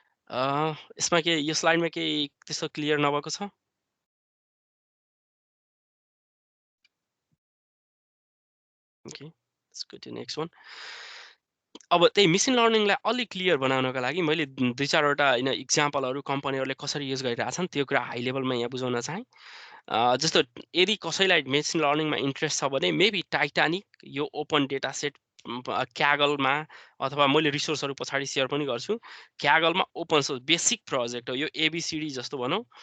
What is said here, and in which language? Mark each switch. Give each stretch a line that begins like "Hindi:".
Nepali: यसमा के यो स्लाइडमा केही त्यस्तो क्लियर नभएको छ?
English: Okay, let's go to next one.
Nepali: अब त्यही मेसिन लर्निङलाई अलि क्लियर बनाउनका लागि मैले दुई चारवटा होइन इक्जाम्पलहरू कम्पनीहरूले कसरी युज गरिरहेछन् त्यो कुरा हाई लेभलमा यहाँ बुझाउन चाहेँ। जस्तो यदि कसैलाई मेसिन लर्निङमा इन्ट्रेस्ट छ भने मेबी टाइटानिक यो ओपन डेटा सेट क्यागलमा, अथवा मैले रिसोर्सहरू पछाडि सेयर पनि गर्छु, क्यागलमा ओपन सोर्स बेसिक प्रोजेक्ट हो यो, एबिसिडी जस्तो भनौँ।